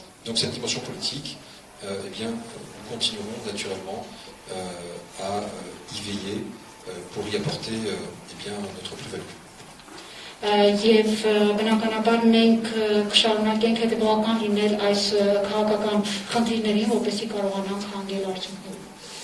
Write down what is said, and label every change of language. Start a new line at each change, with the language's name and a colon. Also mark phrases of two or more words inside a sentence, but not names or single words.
French: Donc cette dimension politique, eh bien, nous continuerons naturellement à y veiller pour y apporter eh bien, notre plus-value.
Armenian: Եվ բնականաբար մենք կշարունակենք հետևողական լինել այս քաղաքական խնդիրներին, որպեսզի կարողանանք հանգել արդյունքում։